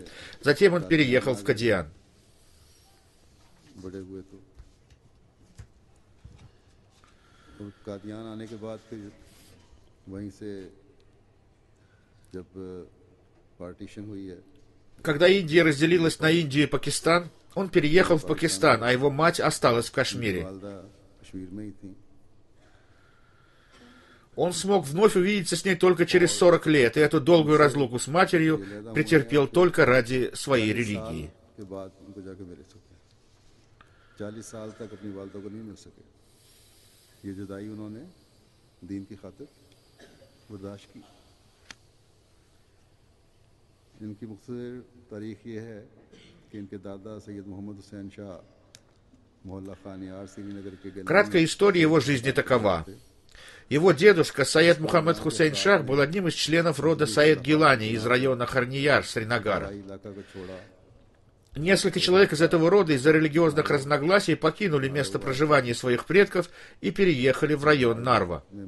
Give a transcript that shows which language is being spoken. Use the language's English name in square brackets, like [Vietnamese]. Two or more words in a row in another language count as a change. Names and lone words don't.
[Russian] Затем он переехал в Кадиан. Когда Индия разделилась на Индию и Пакистан, он переехал в Пакистан, а его мать осталась в Кашмире. Он смог вновь увидеться с ней только через 40 лет, и эту долгую разлуку с матерью претерпел только ради своей религии. [Urdu] ان کی مختصر تاریخ یہ ہے کہ ان کے دادا سید محمد حسین شاہ محلہ خانیار سرینگر کے [Russian] Краткая история его жизни такова. Его дедушка Саед Мухаммад Хусейн Шах был одним из членов рода Саед Гилани из района Харнияр, Сринагара. Несколько человек из этого рода из-за религиозных разногласий покинули место проживания своих предков и переехали в район Нарва.